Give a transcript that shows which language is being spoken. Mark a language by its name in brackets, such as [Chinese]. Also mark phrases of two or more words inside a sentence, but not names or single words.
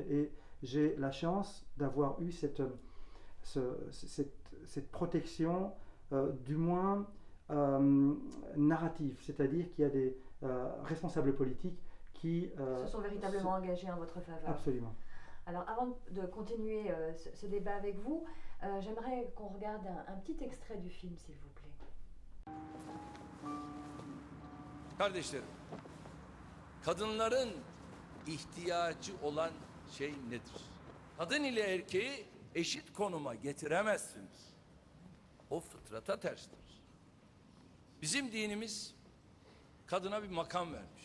[French] Et j'ai la chance d'avoir eu cette protection, du moins narrative, c'est-à-dire qu'il y a des responsables politiques qui se sont véritablement engagés en votre faveur. Absolument. Alors avant de continuer ce débat avec vous, j'aimerais qu'on regarde un petit extrait du film, s'il vous plaît. [Turkish] Kardeşlerim, kadınların ihtiyacı olan şey nedir? Kadın ile erkeği eşit konuma getiremezsiniz. O fıtrata terstir. Bizim dinimiz kadına bir makam vermiş.